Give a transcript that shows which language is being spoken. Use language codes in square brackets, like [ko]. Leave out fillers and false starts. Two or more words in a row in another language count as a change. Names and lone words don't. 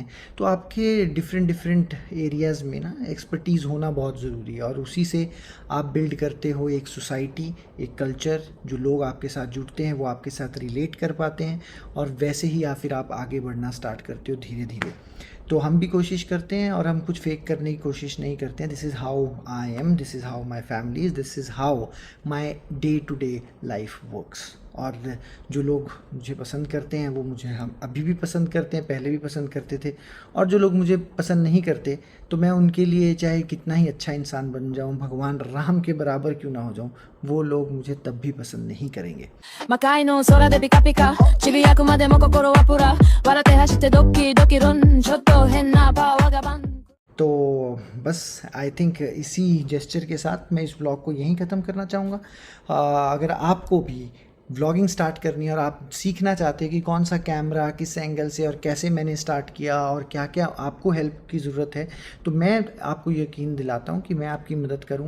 [hi] तो आपके [en] different areas [hi] में ना एक्सपर्टीज़ होना बहुत ज़रूरी है, और उसी से आप बिल्ड करते हो एक सोसाइटी, एक कल्चर। जो लोग आपके साथ जुड़ते हैं वो आपके साथ रिलेट कर पाते हैं, और वैसे ही या फिर आप आगे बढ़ना स्टार्ट करते हो धीरे धीरे। तो हम भी कोशिश करते हैं, और हम कुछ फेक करने की कोशिश नहीं करते हैं। [en] this is how I am, this is how my family is, this is how my day to day life works. [hi] और जो लोग मुझे पसंद करते हैं वो मुझे हम अभी भी पसंद करते हैं, पहले भी पसंद करते थे। और जो लोग मुझे पसंद नहीं करते, तो मैं उनके लिए चाहे कितना ही अच्छा इंसान बन जाऊं, भगवान राम के बराबर क्यों ना हो जाऊं, वो लोग मुझे तब भी पसंद नहीं करेंगे। [ja] 魔界の空でピカピカちびやくまでも心はプラ笑って走ってドキドキロンちょっと変なパワーがバン [hi] तो बस [en] I think [hi] इसी जेस्चर के साथ मैं इस ब्लॉग को यहीं ख़त्म करना चाहूँगा। अगर आपको भी व्लॉगिंग स्टार्ट करनी है और आप सीखना चाहते हैं कि कौन सा कैमरा किस एंगल से और कैसे मैंने स्टार्ट किया और क्या क्या आपको हेल्प की ज़रूरत है, तो मैं आपको यकीन दिलाता हूँ कि मैं आपकी मदद करूँगा।